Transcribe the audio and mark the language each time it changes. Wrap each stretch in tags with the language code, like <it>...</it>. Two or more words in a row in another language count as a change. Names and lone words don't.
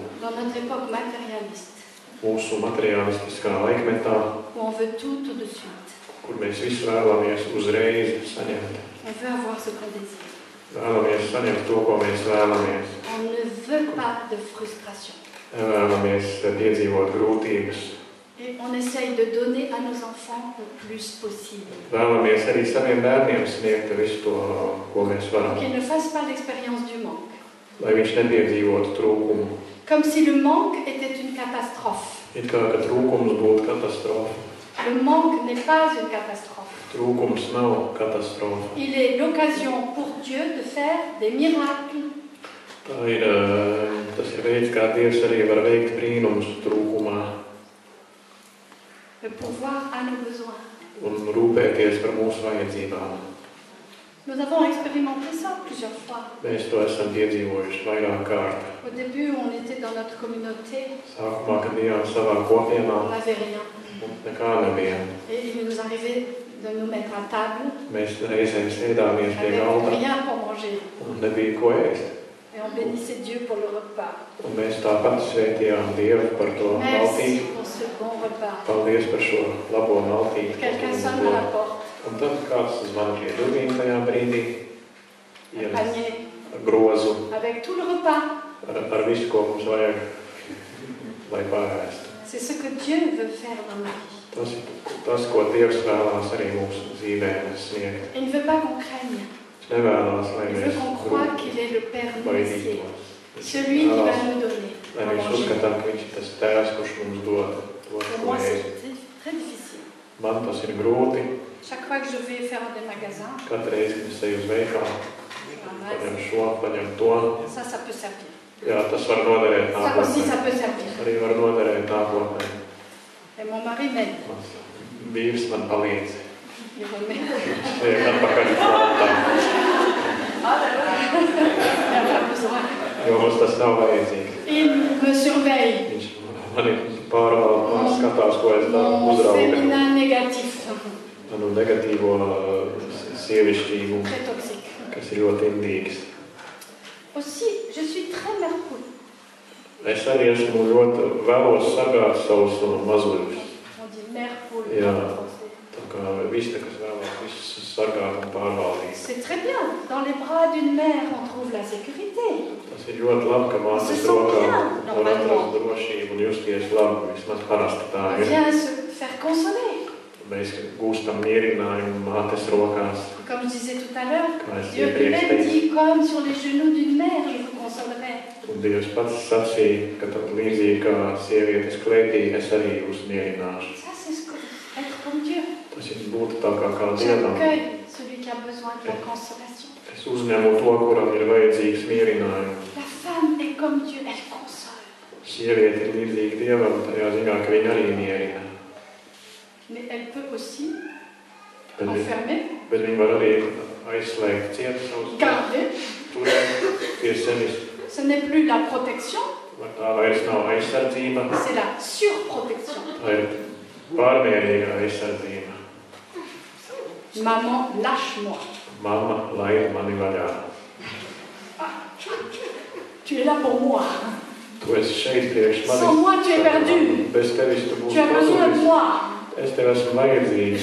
<fr>Dans notre époque matérialiste,</fr> <lv>Mūsu materiālistiskā laikmetā,</lv> <fr>où on veut tout de suite,</fr> <lv>kur mēs visu vēlamies uzreiz saņemt.</lv> <fr>on veut avoir ce qu'on désire.</fr> <lv>Vēlamies saņemt to, ko mēs vēlamies.</lv> <fr>On ne veut pas de frustration.</fr> <lv>Vēlamies piedzīvot grūtības.</lv> <fr>Et on essaye de donner à nos enfants le plus possible.</fr> <lv>Vēlamies arī saviem bērniem sniegt visu to, ko mēs varam.</lv> <fr>Pour qu'ils ne fassent pas l'expérience du manque.</fr> <lv>Lai viņš nepiedzīvotu trūkumu.</lv> <fr>Comme si le manque était une catastrophe.</fr> <lv>It kā, ka trūkums būtu katastrofa.</lv> <fr>Le manque n'est pas une catastrophe.</fr> <lv>Trūkums nav katastrofa.</lv> <fr>Il est l'occasion pour Dieu de faire des miracles.</fr> <lv>Tas ir veids, kā Dievs arī var veikt brīnumus trūkumā.</lv> <fr>De pourvoir à nos besoins.</fr> <lv>Un rūpēties par mūsu vajadzībām.</lv> <fr>Nous avons expérimenté ça plusieurs fois.</fr> <lv>Mēs to esam piedzīvojuši vairāk kārt.</lv> <fr>Au début, on était dans notre communauté.</fr> <lv>Sākumā, kad bijām savā kopienā,</lv> <fr>On n'avait rien.</fr> <lv>mums nekā nebija.</lv> <fr>Et il nous arrivait de nous mettre à table.</fr> <lv>Mēs reizēm sēdāmies pie</lv> <fr>Avec</fr> <lv>galda</lv> <fr>rien pour manger.</fr> <lv>un nebija ko ēst.</lv> <fr>Et on bénissait Dieu pour le repas.</fr> <lv>Un mēs tāpat svētījām Dievu par to</lv> <fr>Merci</fr> <lv>maltīti.</lv> <fr>pour ce bon repas.</fr> <lv>Paldies par šo labo maltīti.</lv> <fr>Quelqu'un sonne à la porte.</fr> <lv>Un tad kāds zvana pie durvīm tajā brīdī,</lv> <fr>Un panier</fr> <lv>grozu</lv> <fr>avec tout le repas.</fr> <lv>ar visu, ko mums vajag, lai pārēst.</lv> <fr>C'est ce que Dieu veut faire dans nos vies.</fr> <lv>Tas ir tas, ko Dievs vēlās arī mūsu dzīvē sniegt.</lv> <fr>Il ne veut pas qu'on craigne.</fr> <lv>Viņš nevēlās, lai</lv> <fr>Il</fr> <lv>mēs</lv> <fr>veut qu'on croie qu'il est le Père nourricier.</fr> <lv>baidītos.</lv> <fr>Celui qui va nous donner</fr> <lv>Lai</lv> <fr>à</fr> <lv>mēs</lv> <fr>manger.</fr> <lv>uzskatām, ka viņš ir tas tēvs, kurš mums dod</lv> <fr>Pour</fr> <lv>ko</lv> <fr>moi,</fr> <lv>ēst.</lv> <fr>c'est très difficile.</fr> <lv>Man tas ir grūti.</lv> <fr>Chaque fois que je vais faire des magasins,</fr> <lv>Katru reizi, kad es eju uz veikalu,</lv> <fr>je</fr> <lv>paņem</lv> <fr>ramasse.</fr> <lv>šo, paņem to.</lv> <fr>Ça peut servir.</fr> <lv>Jā, tas var noderēt</lv> <fr>Ça aussi,</fr> <lv>nākotnē.</lv> <fr>ça peut servir.</fr> <lv>Arī var noderēt nākotnē.</lv> <fr>Et mon mari m'aide.</fr> <lv>Mans vīrs man palīdz.</lv> <fr>Il remet.</fr> <lv>Liek atpakaļ frontā,</lv> <fr>Il n'a pas besoin.</fr> <lv>jo mums tas nav vajadzīgs.</lv> <fr>Il me surveille.</fr> <lv>Viņš mani pārvalda, skatās, ko es daru,</lv> <fr>Mon</fr> <lv>uzrauga</lv> <fr>féminin négatif.</fr> <lv>manu negatīvo sievišķību,</lv> <fr>Très toxique.</fr> <lv>kas ir ļoti indīgs.</lv> <fr>Aussi, je suis très mère poule.</fr> <lv>Es arī esmu ļoti vēlos sargāt savus mazuļus.</lv> <fr>On dit mère poule</fr> <lv>Jā.</lv> <fr>en français.</fr> <lv>Tā kā visi, kas vēlās visus sargāt un pārvaldīt.</lv> <fr>C'est très bien. Dans les bras d'une mère, on trouve la sécurité.</fr> <lv>Tas ir ļoti labi, ka mātes</lv> <fr>Se</fr> <lv>rokā</lv> <fr>sent bien,</fr> <lv>var</lv> <fr>normalement.</fr> <lv>atrast drošību un justies labi. Vismaz parasti tā</lv> <fr>On</fr> <lv>ir.</lv> <fr>vient se faire consoler.</fr> <lv>Mēs gūstam mierinājumu mātes rokās.</lv> <fr>Comme je disais tout à l'heure,</fr> <lv>Kā es</lv> <fr>Dieu</fr> <lv>iepriekš</lv> <fr>lui-même</fr> <lv>teicu.</lv> <fr>dit, comme sur les genoux d'une mère, je vous consolerai.</fr> <lv>Un Dievs pats sacīja, ka tad līdzīgi kā sievietes klētī, es arī jūs mierināšu.</lv> <fr>Ça, c'est être comme Dieu.</fr> <lv>Tas ir būt tā kā Dievam.</lv> <fr>J'accueille celui qui a besoin de la consolation.</fr> <lv>Es uzņemu to, kuram ir vajadzīgs mierinājums.</lv> <fr>La femme est comme Dieu, elle console.</fr> <lv>Sieviete ir līdzīga Dievam, tajā ziņā, ka viņa arī mierina.</lv> <fr>Mais elle peut aussi</fr> <lv>Bet,</lv> <fr>enfermer,</fr> <lv>bet viņa var arī aizslēgt ciet savus</lv> <fr>garder.</fr> <lv>turēt pie sevis.</lv> <fr>Ce n'est plus la protection,</fr> <lv>Vai tā vairs nav aizsardzība,</lv> <fr>c'est la surprotection.</fr> <lv>tā ir pārmērīga aizsardzība.</lv> <fr>Maman, lâche-moi.</fr> <lv>Mamma, laid mani vaļā.</lv> <fr>Tu es là pour moi.</fr> <lv>Tu esi šeit priekš manis.</lv> <fr>Sans moi, tu es perdu.</fr> <lv>Bez tevis tu</lv> <fr>Tu</fr> <lv>būsi</lv> <fr>as besoin de</fr> <lv>pazudis.</lv> <fr>moi.</fr> <lv>Es tev esmu vajadzīgs.</lv>